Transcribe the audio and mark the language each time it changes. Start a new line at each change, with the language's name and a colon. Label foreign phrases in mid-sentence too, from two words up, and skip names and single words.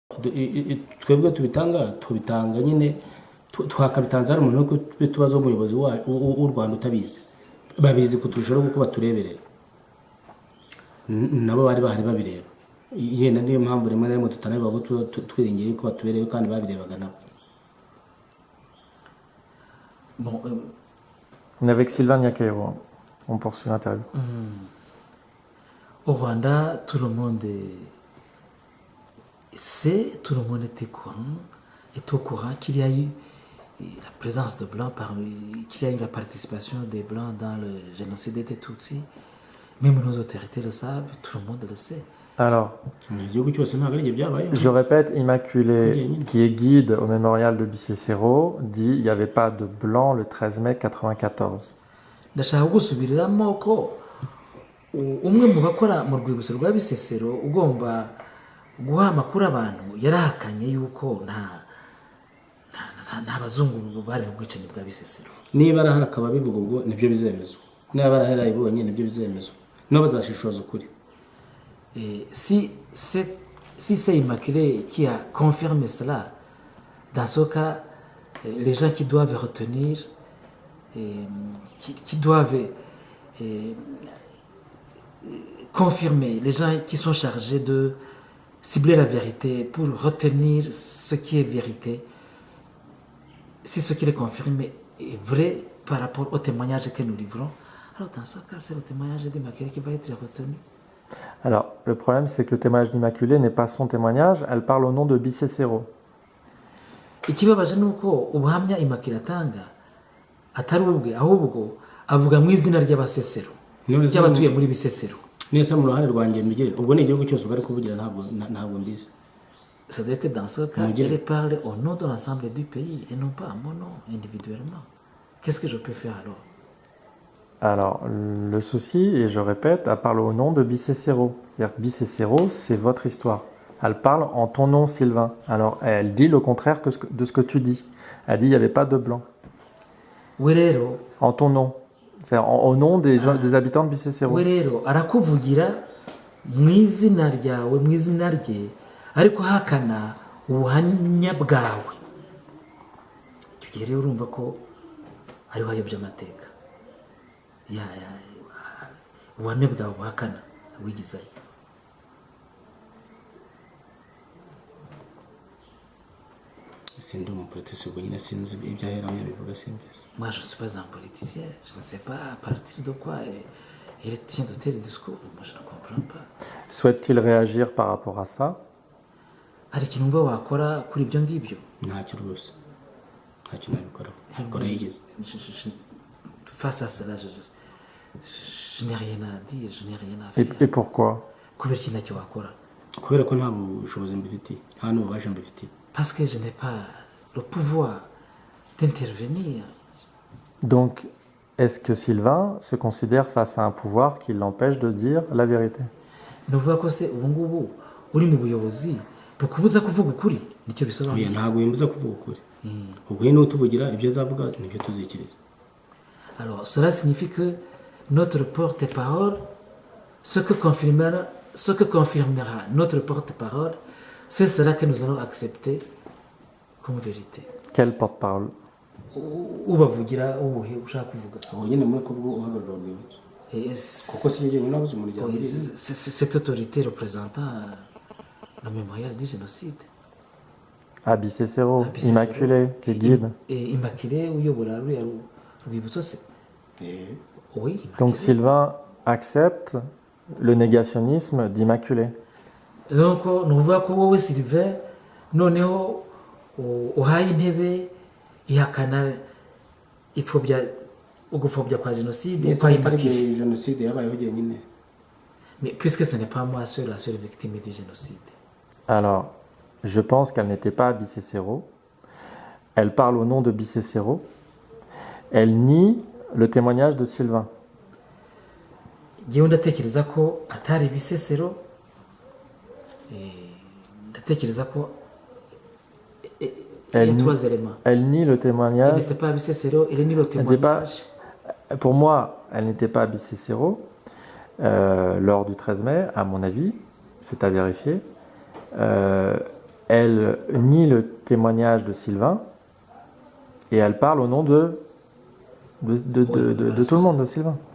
Kinyarwanda: twebwe tubitanga nyine twakabitanze hari umuntu wo tubazo umuyobozi w'u Rwanda utabizi babizi kuturushaho kuko batureberera nabo bari bahari babireba yenda niyo mpamvu rimwe na rimwe tutanabibaho twiringiye ko batubereye kandi babirebaga nabo.
French: Bon, On est avec Sylvain Niakairo. On poursuit l'interview. Au Rwanda, tout le monde sait, tout le monde est au courant qu'il y a eu la présence de Blancs, qu'il y a eu la participation des Blancs dans le génocide des Tutsis. Même nos autorités le savent, tout le monde le sait. Alors, je répète, Immaculée, qui est guide au mémorial de Bisesero, dit qu'il n'y avait pas de blanc le 13 mai 1994.
Kinyarwanda: Ndashaka gusubiriramo ko umwe mu bakora mu rwibutso rwa Bisesero ugomba guha amakuru abantu yarahakanye yuko nta bazungu bari mu bwicanyi bwa Bisesero. Niba arahari akaba bivuga ubwo nibyo bizemezwa, niba arahari ayibonye nibyo bizemezwa no bazashishoza ukuri.
French: Si c'est Immaculée qui a confirmé cela, dans ce cas, les gens qui doivent retenir, qui doivent confirmer, les gens qui sont chargés de cibler la vérité pour retenir ce qui est vérité, si ce qui est confirmé est vrai par rapport au témoignage que nous livrons, alors dans ce cas, c'est le témoignage d'Immaculée qui va être retenu. Alors, le problème, c'est que le témoignage d'Immaculée n'est pas son témoignage, elle parle au nom de Bisesero.
Kinyarwanda: Ikibabaje nuko ubuhamya Immaculée atanga atari ubwe ahubwo avuga mu izina ry'abasesero ry'abatuye muri Bisesero. Nese mu ruhande rwanjye mbigire ubwo ni igihugu cyose bari kuvugira ntabwo mbizi.
French: C'est-à-dire que dans ce cas, elle parle au nom de l'ensemble du pays et non pas à mon nom individuellement. Qu'est-ce que je peux faire alors? Alors, le souci, et je répète, elle parle au nom de Bisesero. C'est-à-dire que Bisesero, c'est votre histoire. Elle parle en ton nom, Sylvain. Alors, elle dit le contraire de ce que tu dis. Elle dit qu'il n'y avait pas de blanc.
Kinyarwanda: Werero.
French: En ton nom. C'est-à-dire au nom des habitants de Bisesero.
Kinyarwanda: Werero, arakuvugira mu izina ryawe, mu izina rye, ariko hakana ubuhamya bwawe. Icyo gihe rero urumva ko ari wayobya amateka. Ubuhamya bwawe buhakana wigizayo.
French: Moi je ne suis pas un politicien, je ne sais pas à partir de quoi il tient de tels discours, moi je ne comprends pas. Souhaite-t-il réagir par rapport à ça?
Kinyarwanda: Hari ikintu wumva wakora kuri ibyo ngibyo? Ntacyo rwose, ntacyo nabikora yigeze.
French: Face à cela, je n'ai rien à dire, je n'ai rien à faire. Et pourquoi?
Kinyarwanda: Kubera iki ntacyo wakora? Kubera ko nta bushobozi mbifitiye, nta n'ububasha mbifitiye.
French: Parce que je n'ai pas le pouvoir d'intervenir. Donc, est-ce que Sylvain se considère face à un pouvoir qui l'empêche de dire la vérité?
Kinyarwanda: Nuvuga ko se ubu ngubu uri mu buyobozi bukubuza kuvuga ukuri nicyo bisobanuye. Ntabwo yimbuza kuvuga ukuri. Ubwo niwe tuvugira ibyo azavuga nibyo tuzikiriza.
French: Alors, cela signifie que notre porte-parole, ce que confirmera notre porte-parole, c'est cela que nous allons accepter comme vérité. Quel porte-parole?
Kinyarwanda: Ubavugira ubuhe ushaka kuvuga. Nyine muri kuvuga uhagarara urwibutso. Kuko si yeye nabuze umuryango.
French: Cette autorité représentant le mémorial du génocide. À Bisesero, Immaculée, qui est guide.
Kinyarwanda: Et Immaculée uyobora rwibutso se.
French: Oui. Donc Sylvain accepte le négationnisme d'Immaculée.
Kinyarwanda: Donc nuvuga ko wowe Sylvain noneho uhaye intebe ihakana ugupfobya kwa génocide kwa Immaculée. Génocide yabayeho nyine.
French: Mais puisque ce n'est pas moi seule la seule victime du génocide. Alors, je pense qu'elle n'était pas à Bisesero. Elle parle au nom de Bisesero. Elle nie le témoignage de Sylvain.
Kinyarwanda: Ngewe ndatekereza ko atari Bisesero. Ndatekereza ko
French: elle nie le témoignage. Elle n'était pas à Bisesero, elle nie le témoignage. Pour moi, elle n'était pas à Bisesero lors du 13 mai, à mon avis, c'est à vérifier. Elle nie le témoignage de Sylvain et elle parle au nom de tout le monde, de Sylvain.